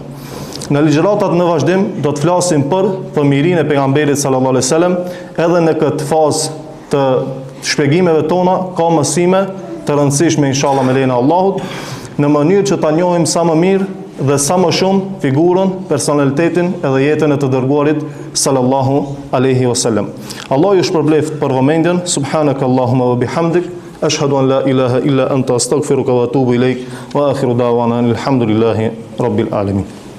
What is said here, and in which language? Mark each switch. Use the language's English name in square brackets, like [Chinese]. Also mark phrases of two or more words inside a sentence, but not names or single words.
[Albanian] Në ligjëratat në vazhdim do të flasim për fëmijërinë e pejgamberit [Arabic] صلى الله عليه وسلم, [Albanian] edhe në këtë fazë të shpjegimeve tona ka mësime të rëndësishme inshallah me lejen e Allahut, në mënyrë që ta njohim sa më mirë dhe sa më shumë figurën, personalitetin edhe jetën e të dërguarit [Arabic] صلى الله عليه وسلم. [Albanian] Allah ju shpërbleft për vëmendjen. [Arabic] سبحانك اللهم وبحمدك أشهد أن لا إله إلا أنت أستغفرك وأتوب إليك وآخر دعوانا الحمد لله رب العالمين.